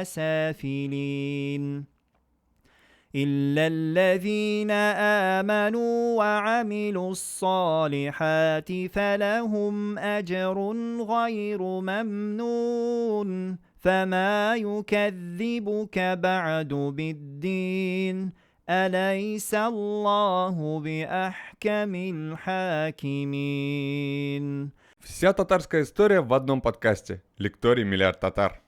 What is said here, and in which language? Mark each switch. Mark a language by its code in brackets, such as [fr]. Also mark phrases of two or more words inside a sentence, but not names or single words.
[ar] سافلين إلا الذين آمنوا وعملوا الصالحات فلهم أجر غير ممنون فما يكذبك بعد بالدين أليس الله بأحكم الحاكمين. [ru] Вся татарская история в одном подкасте. Лекторий «Миллиард татар».